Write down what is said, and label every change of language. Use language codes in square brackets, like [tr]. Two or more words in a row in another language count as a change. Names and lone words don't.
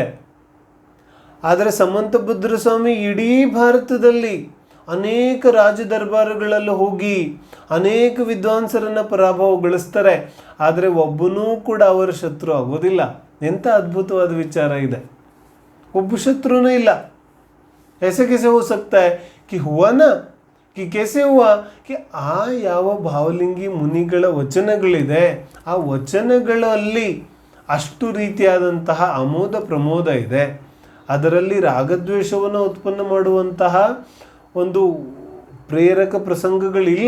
[kn] ಆದರೆ ಸಮಂತಭದ್ರ ಸ್ವಾಮಿ ಇಡೀ ಭಾರತದಲ್ಲಿ ಅನೇಕ ರಾಜ ದರ್ಬಾರುಗಳಲ್ಲಿ ಹೋಗಿ ಅನೇಕ ವಿದ್ವಾಂಸರನ್ನು ಪರಾಭವಗೊಳಿಸ್ತಾರೆ. ಆದರೆ ಒಬ್ಬನೂ ಕೂಡ ಅವರ ಶತ್ರು ಆಗೋದಿಲ್ಲ. ಎಂಥ ಅದ್ಭುತವಾದ ವಿಚಾರ ಇದೆ, ಒಬ್ಬ ಶತ್ರುನೇ ಇಲ್ಲ. [hi] ऐसे कैसे हो सकता है कि हुआ ना, कि कैसे हुआ कि [kn] ಆ ಯಾವ ಭಾವಲಿಂಗಿ ಮುನಿಗಳ ವಚನಗಳಿದೆ ಆ ವಚನಗಳಲ್ಲಿ ಅಷ್ಟು ರೀತಿಯಾದಂತಹ ಅಮೋದ ಪ್ರಮೋದ ಇದೆ. ಅದರಲ್ಲಿ ರಾಗದ್ವೇಷವನ್ನು ಉತ್ಪನ್ನ ಮಾಡುವಂತಹ ಒಂದು ಪ್ರೇರಕ ಪ್ರಸಂಗಗಳಿಲ್ಲ.